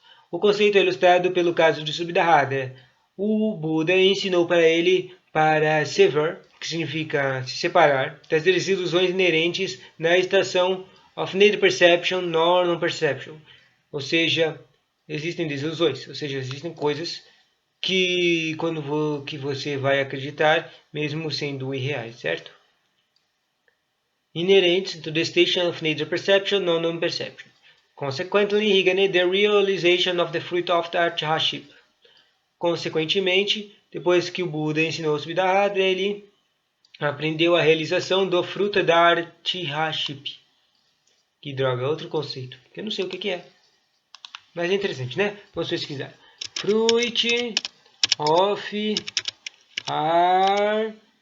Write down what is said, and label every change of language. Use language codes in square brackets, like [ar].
[pt] O conceito é ilustrado pelo caso de Subhadra. O Buda ensinou para ele para sever, que significa se separar, das desilusões inerentes na estação [en] of neither perception nor non-perception. [pt] Ou seja, existem desilusões, ou seja, existem coisas que que você vai acreditar mesmo sendo irreais, certo? [en] Inerentes to the station of neither perception nor non-perception. Consequently, he gained the realization of the fruit of the archahaship. [pt] Consequentemente, depois que o Buda ensinou o Subhadra, ele aprendeu a realização do fruto da archahaship. Que droga, outro conceito, que eu não sei o que é. Mas é interessante, né? Vamos pesquisar. [en] Fruit of Archahaship.